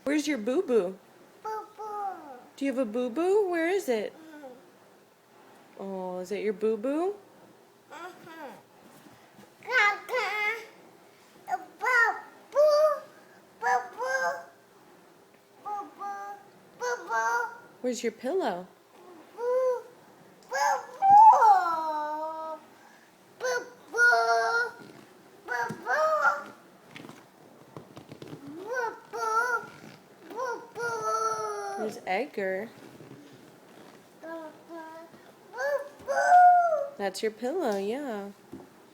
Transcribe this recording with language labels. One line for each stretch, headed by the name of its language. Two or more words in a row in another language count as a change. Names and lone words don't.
English: Where's your boo-boo? Boo-boo. Do you have a boo-boo? Where is it? Oh, is it your boo-boo? Caca. Boo-boo. Boo-boo. Boo-boo. Boo-boo. Where's your pillow? Boo. Boo-boo. Boo-boo. Boo-boo. Boo-boo. Boo-boo. Where's Edgar? Boo-boo. That's your pillow, yeah.